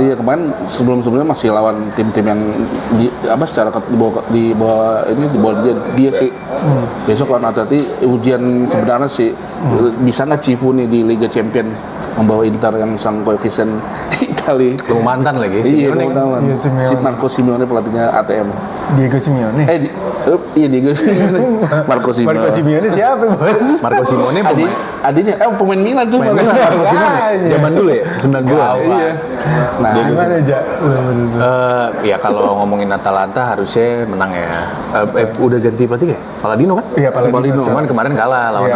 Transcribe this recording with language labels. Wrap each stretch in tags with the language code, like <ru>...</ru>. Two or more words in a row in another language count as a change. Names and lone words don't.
<id>Iya, kemarin sebelumnya masih lawan tim-tim yang secara di bawah dia sih. Besok lawan Atleti ujian sebenarnya sih bisa nggak Cifu nih di Liga Champions membawa Inter yang sang koefisien Italia. Ketemu mantan lagi, Iya, Simeone. teman-teman. Iya, Simeone. Si Marco Simeone pelatihnya ATM. Diego Simeone. Iya Diego Simeone. Marco Simeone. Marco Simeone siapa, Bos? Marco Simone Adiknya pemain Milan tuh. Pemain Milan, Marco Simone. Makanya. Zaman dulu ya, 92. Iya. Nah, Gimana aja? Ya kalau ngomongin Atalanta harusnya menang ya. Udah ganti pelatih ya? Palladino kan? Iya, Palladino. Cuman kemarin kalah lawan</id>